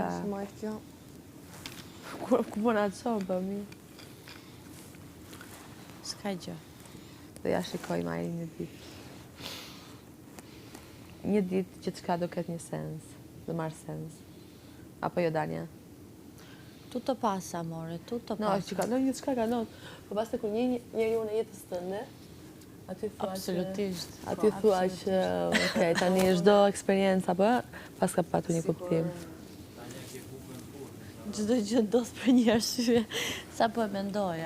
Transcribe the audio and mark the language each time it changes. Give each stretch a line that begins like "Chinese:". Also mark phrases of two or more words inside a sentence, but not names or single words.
Albanian: Mos ta majtë kjo. Ku po na çon për mirë. S'ka gjë. Do ja shikoj Mari një ditë. Një ditë që çka do ketë një sens, do marr sens. Apo jo Dania?
Italian: Tutto passa, amore, tutto No, passa.
Albanian: që kalon një çka kalon. Po pastaj kur një njeriu në jetës tënde, aty thua që Absolutisht. aty thua që okay, tani çdo eksperiencë apo pas ka patur një kuptim. Çdo gjë ndodh për një arsye, sa po e mendoja.